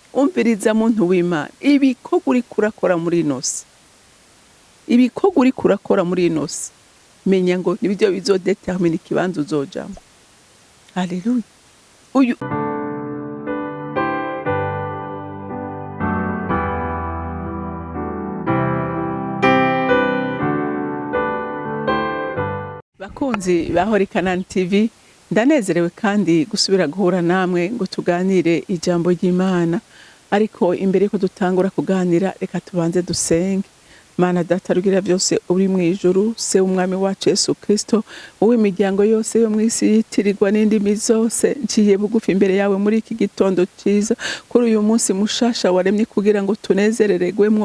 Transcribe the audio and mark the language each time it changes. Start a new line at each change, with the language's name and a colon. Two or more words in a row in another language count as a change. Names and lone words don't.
Rundi: umviriza muntu w'Imana, ibikorwa uriko urakora muri ino si, ibikorwa uriko urakora muri ino si, menya ngo nibyo bizodetermina ikibanza uzojamwo. Haleluya. Uyu bakunzi bahora CANAAN TV, ndanezerewe kandi gusubira guhura namwe ngo tuganire ijambo ry'Imana. Ariko imbere yuko dutangura kuganira, reka tubanze dusenge. Mana data rugira byose uri mu ijuru, se umwami wacu Yesu Kristo, wowe imiryango yose yo mwisi yitirirwa n'indimi zose, nciye bugufi imbere yawe muri iki gitondo cyiza, kuri uyu munsi mushasha waremye kugira ngo tunezereregwemwo.